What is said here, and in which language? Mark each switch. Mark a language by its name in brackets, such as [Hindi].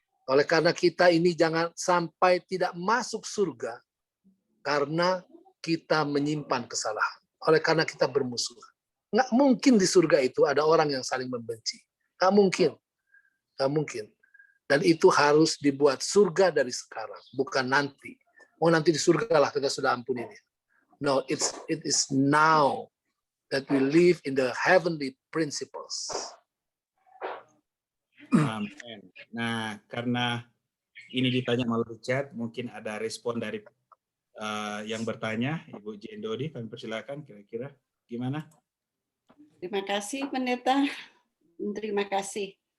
[Indonesian] Oleh karena kita ini jangan sampai tidak masuk surga karena kita menyimpan kesalahan. Oleh karena kita bermusuhan. Nggak mungkin di surga itu ada orang yang saling membenci. Nggak mungkin. Nggak mungkin. Dan itu harus dibuat surga dari sekarang, bukan nanti. Oh, nanti di surga lah kita sudah ampuni dia. [English] No, it is now that we live in the heavenly principles. Amin. [Indonesian] Nah, karena ini ditanya melalui chat, mungkin ada respon dari yang bertanya, Ibu Jane Dodi, kami persilakan kira-kira gimana? Terima kasih Pendeta. Terima kasih.